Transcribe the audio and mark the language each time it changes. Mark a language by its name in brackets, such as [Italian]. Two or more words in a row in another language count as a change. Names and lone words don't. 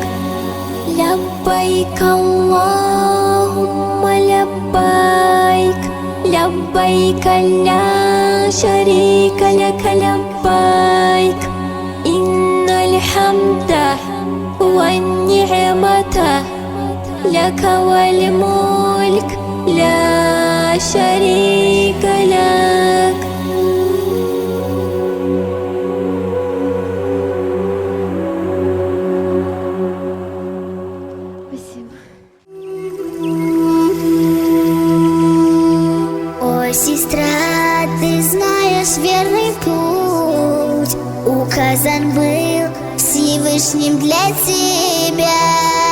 [Arabic] لبيك اللهم لبيك لبيك لا شريك لك لبيك إن الحمد والنعمة لك والملك لا شريك لك. [Russian] Сестра, ты знаешь верный путь, указан был Всевышним для тебя.